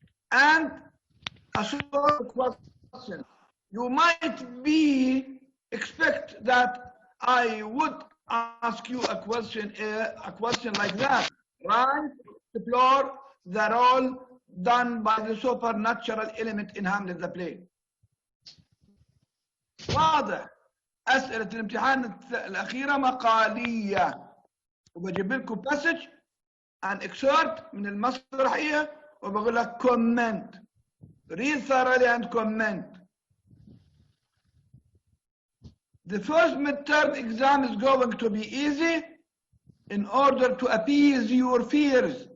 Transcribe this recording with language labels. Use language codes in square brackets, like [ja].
[en] And a sort of question. You might expect that I would ask you a question like that. Right? Explore the role done by the supernatural element in Hamlet the play. [ar] واضح. أسئلة الامتحان الأخيرة مقالية. وبجيب لكم [en] passage and excerpt [ar] من المسرحية وبقول لك [en] comment. Read thoroughly and comment. The first midterm exam is going to be easy in order to appease your fears.